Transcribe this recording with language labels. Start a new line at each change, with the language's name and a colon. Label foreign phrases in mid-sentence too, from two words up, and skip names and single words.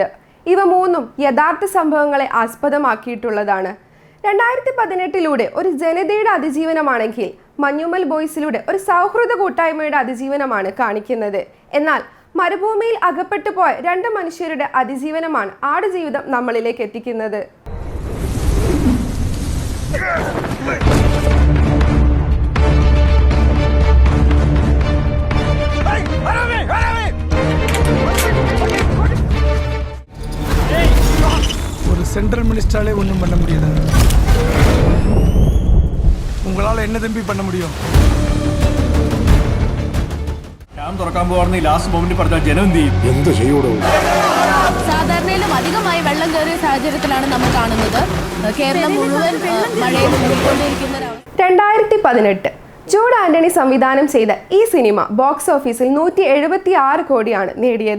Malayalam: ഇവ മൂന്നും യഥാർത്ഥ സംഭവങ്ങളെ ആസ്പദമാക്കിയിട്ടുള്ളതാണ്. 2018 ഒരു ജനതയുടെ അതിജീവനമാണെങ്കിൽ മഞ്ഞുമൽ ബോയ്സിലൂടെ ഒരു സൗഹൃദ കൂട്ടായ്മയുടെ അതിജീവനമാണ് കാണിക്കുന്നത്. എന്നാൽ മരുഭൂമിയിൽ അകപ്പെട്ടു പോയ 2 മനുഷ്യരുടെ അതിജീവനമാണ് ആടുജീവിതം നമ്മളിലേക്ക് എത്തിക്കുന്നത്.
Tamil: ஒரு சென்ட்ரல் மினிஸ்டராலே ஒன்றும் பண்ண முடியாது. உங்களால் என்ன தம்பி பண்ண முடியும்?
Malayalam: തുറക്കാൻ പോകുന്ന
English: last moment
Malayalam: പറഞ്ഞാൽ ജനം എന്ത് ചെയ്യും? സാധാരണയിലും അധികമായി വെള്ളം കയറിയ സാഹചര്യത്തിലാണ് നമ്മൾ കാണുന്നത്. കേരളം മുഴുവൻ മഴയിൽ മുങ്ങിക്കൊണ്ടിരിക്കുന്ന 2018 ജൂഡ് ആന്റണി സംവിധാനം ചെയ്ത ഈ സിനിമ ബോക്സ് ഓഫീസിൽ 176 കോടിയാണ് നേടിയത്.